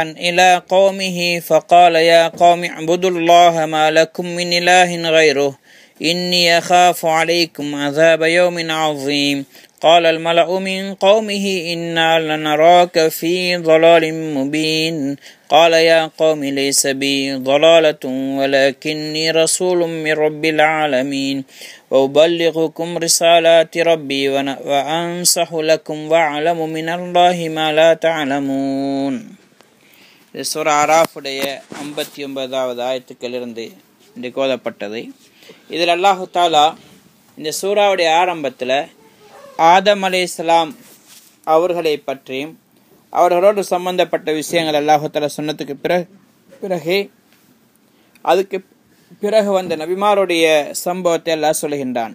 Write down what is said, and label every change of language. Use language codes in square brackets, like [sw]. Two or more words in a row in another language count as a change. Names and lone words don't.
[ar] إلى قومه فقال يا قوم اعبدوا الله ما لكم من إله غيره إني أخاف عليكم عذاب يوم عظيم قال الملأ من قومه إنا لنراك في ضلال مبين قال يا قوم ليس بي ضلالة ولكني رسول من رب العالمين وأبلغكم رسالات ربي وأنصح لكم وأعلم من الله ما لا تعلمون. [ta] சூரா ஆராஃபுடைய 59வது ஆயத்துக்களிலிருந்து இன்றைக்கு ஓதப்பட்டது. இதில் [ar] الله تعالى [ta] இந்த சூறாவுடைய ஆரம்பத்தில் ஆதம் அலைஹிஸ்ஸலாம் அவர்களை பற்றியும் அவர்களோடு சம்பந்தப்பட்ட விஷயங்கள் [ar] الله تعالى [ta] சொன்னதுக்கு பிறகு அதுக்கு பிறகு வந்த நபிமாருடைய சம்பவத்தை அல்லாஹ் சொல்கின்றான்.